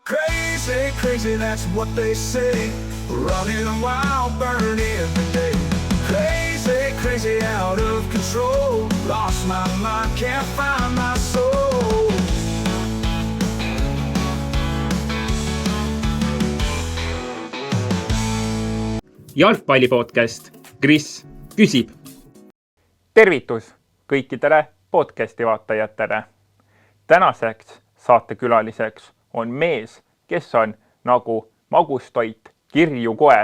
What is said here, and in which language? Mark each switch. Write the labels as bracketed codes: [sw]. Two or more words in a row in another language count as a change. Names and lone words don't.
[en] Crazy, crazy, that's what they say. Running wild, burning every day. Crazy, crazy, out of control. Lost my mind, can't find my soul. [et] Jalgpallipodcast Kris küsib. Tervitus kõikidele podcasti vaatajatele. Tänaseks saatekülaliseks on mees, kes on nagu magustoit kirju koer.